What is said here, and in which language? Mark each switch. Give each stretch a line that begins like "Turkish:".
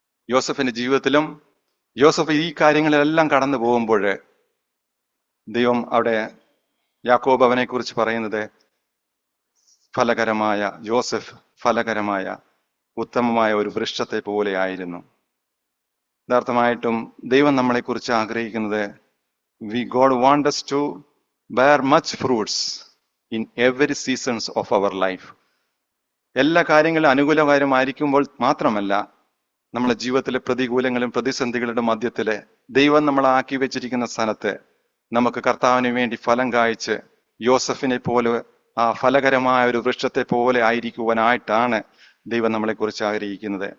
Malayalam: യോസഫിന്റെ ജീവിതത്തിലും യോസഫ് ഈ കാര്യങ്ങളെല്ലാം കടന്നു പോകുമ്പോൾ ദൈവം അവിടെ യാക്കോബ് അവനെ കുറിച്ച് പറയുന്നത് ഫലകരമായ യോസഫ് ഫലകരമായ ഉത്തമമായ ഒരു വൃക്ഷത്തെ പോലെ ആയിരുന്നു. യഥാർത്ഥമായിട്ടും ദൈവം നമ്മളെ കുറിച്ച് ആഗ്രഹിക്കുന്നത്
English: God wants us to bear much fruits in every seasons of our life.
Malayalam: എല്ലാ കാര്യങ്ങളും അനുകൂലകരമായിരിക്കുമ്പോൾ മാത്രമല്ല, നമ്മളെ ജീവിതത്തിലെ പ്രതികൂലങ്ങളും പ്രതിസന്ധികളുടെ മധ്യത്തില് ദൈവം നമ്മളാക്കി വെച്ചിരിക്കുന്ന സ്ഥലത്ത് നമുക്ക് കർത്താവിന് വേണ്ടി ഫലം കായ്ച്ച് യോസഫിനെ പോലെ ആ ഫലകരമായ ഒരു വൃക്ഷത്തെ പോലെ ആയിരിക്കുവാനായിട്ടാണ് ദൈവം നമ്മളെ കുറിച്ച് ആഗ്രഹിക്കുന്നത്.